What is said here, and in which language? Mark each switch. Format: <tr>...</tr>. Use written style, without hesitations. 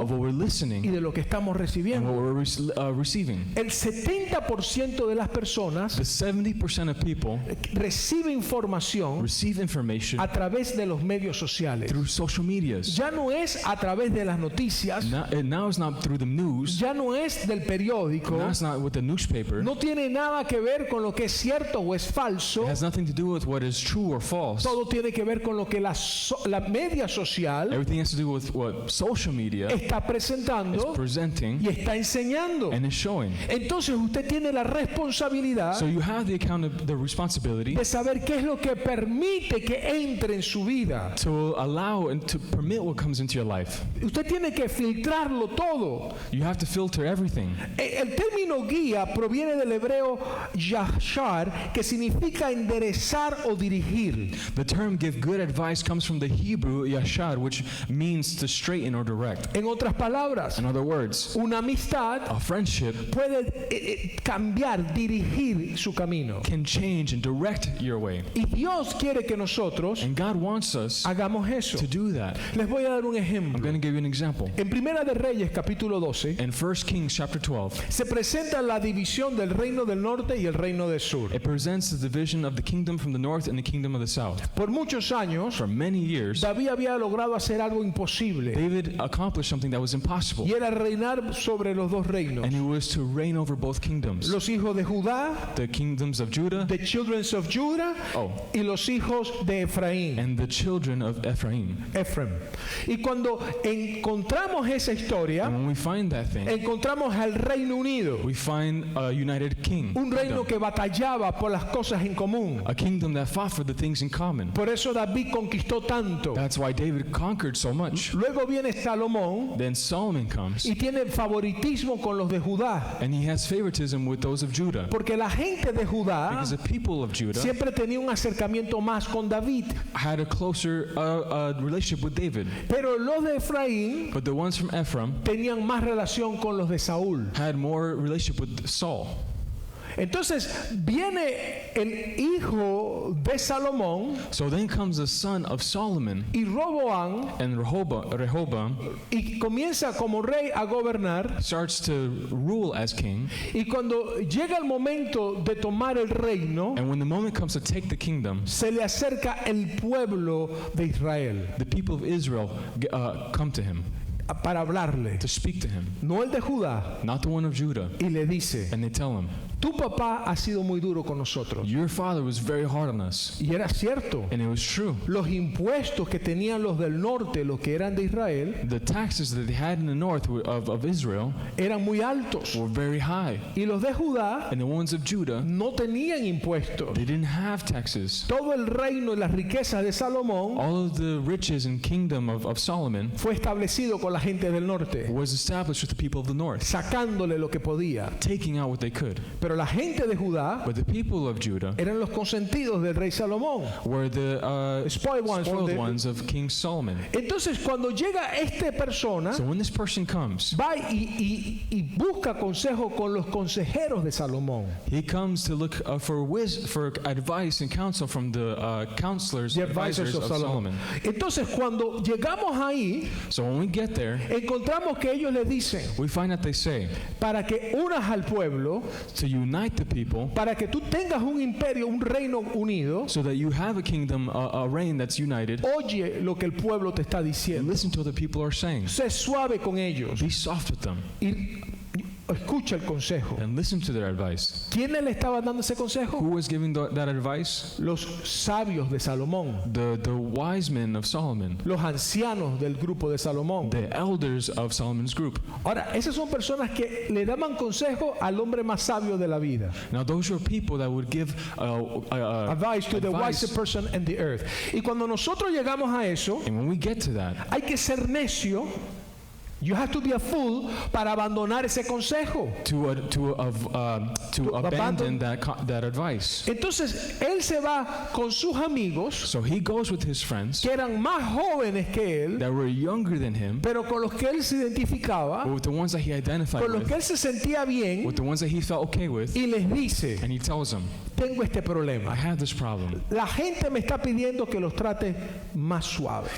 <en>of what we're</en> <es>y</es> <en>listening</en> <es>de lo que estamos</es> <en>and</en> <es>recibiendo.</es> <en>what we're receiving.</en> <es>El 70% de las personas</es> <en>The 70% of people</en> <es>recibe información</es> <en>receive information</en> <es>a través de los medios sociales.</es> <en>through social medias.</en> <es>Ya no es a través de las noticias,</es> <en>Now it's not through the news.</en> <es>ya no es del periódico,</es> <en>Now it's not with the newspaper.</en> <es>no tiene nada que ver con lo que es cierto o es falso.</es> <en>It has nothing to do with what is true or false.</en> <es>Todo tiene que ver con lo que la media social</es> <en>Everything has to do with what social media</en> <es>está</es> <en>is</en> <es>presentando</es> <en>presenting</en> <es>y está enseñando.</es> <en>and is showing.</en> <es>Entonces usted tiene la responsabilidad</es> <en>So you have the responsibility</en> <es>de saber qué es lo que permite que entre en su vida.</es> <en>to allow and to permit what comes into your life.</en> <es>Usted tiene que filtrarlo todo.</es> <en>You have to filter everything.</en> <es>El término guía proviene del hebreo yashar, que significa enderezar o dirigir.</es> <en>The term give good advice comes from the Hebrew yashar, which means to straighten or direct.</en> <es>En otras palabras,</es> <en>In other words,</en> <es>una amistad</es> <en>a friendship</en> <es>puede cambiar, dirigir su camino.</es> <en>can change and direct your way.</en> <es>Y Dios quiere que nosotros</es> <en>And God wants us</en> <es>hagamos eso.</es> <en>to do that.</en> <es>Les voy a dar un</es> <en>I'm</en> <es>ejemplo.</es> <en>going to give you an example.</en> <es>En Primera de Reyes, capítulo 12,</es> <en>In 1 Kings chapter 12,</en> <es>se presenta la división del reino del norte y el reino del sur.</es> <en>it presents the division of the kingdom from the north and the kingdom of the south.</en> <es>Por muchos años,</es> <en>For many years,</en> <es>David había logrado hacer algo imposible,</es> <en>David accomplished something that was impossible,</en> <es>y era reinar sobre los dos reinos.</es> <en>and it was to reign over both kingdoms,</en> <es>Los hijos de Judá,</es> <en>the kingdoms of Judah the children of Judah, oh,</en> <es>y los hijos de Efraín.</es> <en>and the children of Ephraim. Ephraim.</en> <es>Y cuando encontramos esa historia,</es> <en>And when we find that thing,</en> <es>encontramos al Reino Unido,</es> <en>we find a united king,</en> <es>un reino que batallaba por las cosas en común.</es> <en>a kingdom that fought for the things in common.</en> <es>Por eso David conquistó tanto.</es> <en>That's why David conquered so much.</en> <es>Luego viene Salomón</es> <en>Then Solomon comes,</en> <es>y tiene favoritismo con los de Judá,</es> <en>and he has favoritism with those of Judah,</en> <es>porque la gente de Judá</es> <en>because the people of Judah</en> <es>siempre tenía un acercamiento más con David,</es> <en>had a closer relationship with David.</en> <es>pero los de Efraín</es> <en>But the ones from Ephraim</en> <es>tenían más relación con los de Saúl.</es> <en>had more relationship with Saul.</en> <es>Entonces viene el hijo de Salomón</es> <en>So then comes the son of Solomon</en> <es>y Roboam</es> <en>and Rehoboam</en> <es>y comienza como rey a gobernar,</es> <en>starts to rule as king.</en> <es>y cuando llega el momento de tomar el reino,</es> <en>And when the moment comes to take the kingdom,</en> <es>se le acerca el pueblo de Israel</es> <en>the people of Israel come to him</en> <es>para hablarle,</es> <en>to speak to him,</en> <es>no el de Judá,</es> <en>not the one of Judah.</en> <es>y le dice:</es> <en>And they tell him,</en> <es>tu papá ha sido muy duro con nosotros.</es> <en>your father was very hard on us.</en> <es>Y era cierto.</es> <en>And it was true.</en> <es>Los impuestos que tenían los del norte, los que eran de Israel,</es> <en>The taxes that they had in the north of Israel</en> <es>eran muy altos.</es> <en>were very high.</en> <es>Y los de Judá</es> <en>And the ones of Judah,</en> <es>no tenían impuestos.</es> <en>they didn't have taxes.</en> <es>Todo el reino y las riquezas de Salomón</es> <en>All of the riches and kingdom of Solomon</en> <es>fue establecido con la gente del norte,</es> <en>was established with the people of the north,</en> <es>sacándole lo que podía.</es> <en>taking out what they could.</en> <es>Pero la gente de Judá</es> <en>But the people of Judah</en> <es>eran los consentidos del rey Salomón.</es> <en>were the Spoiled ones from spoiled the- ones of King Solomon.</en> <es>Entonces cuando llega esta persona,</es> <en>So when this person comes,</en> <es>va y busca consejo con los consejeros de Salomón,</es> <en>he comes to look for advice and counsel from the counselors, the advisors of Solomon.</en> <es>Entonces cuando llegamos ahí,</es> <en>So when we get there,</en> <es>encontramos que ellos le dicen:</es> <en>we find that they say,</en> <es>para que unas al pueblo,</es> <en>to unite the people</en> <es>para que tú tengas un imperio, un reino unido,</es> <en>so that you have a kingdom, a reign that's united,</en> <es>oye lo que el pueblo te está</es> <en>and</en> <es>diciendo.</es> <en>listen to what the people are saying.</en> <es>Sé suave con ellos</es> <en>Be soft with them</en> <es>y escucha el consejo.</es> <en>and listen to their advice.</en> <es>¿Quiénes le estaban dando ese consejo?</es> <en>Who was giving that advice?</en> <es>Los sabios de Salomón,</es> <en>The wise men of Solomon,</en> <es>los ancianos del grupo de Salomón.</es> <en>the elders of Solomon's group.</en> <es>Ahora, esas son personas que le daban consejo al hombre más sabio de la vida.</es> <en>Now those were people that would give Advice to the advice. wisest person in the earth.</en> <es>Y cuando nosotros llegamos a eso,</es> <en>And when we get to that,</en> <es>hay que ser necio</es> <en>You have to be a fool</en> <es>para abandonar ese consejo.</es> <en>to abandon that advice.</en> <es>Entonces, él se va con sus amigos,</es> <en>So he goes with his friends</en> <es>que eran más jóvenes que él,</es> <en>that were younger than him,</en> <es>pero con los que él se identificaba,</es> <en>but with the ones that he identified</en> <es>con los que</es> <en>with,</en> <es>él se sentía bien,</es> <en>with the ones that he felt okay with,</en> <es>y les dice,</es> <en>and he tells them,</en> <es>tengo este</es> <en>I</en> <es>problema.</es> <en>have this problem.</en> <es>La gente me está pidiendo que los trate más suave.</es>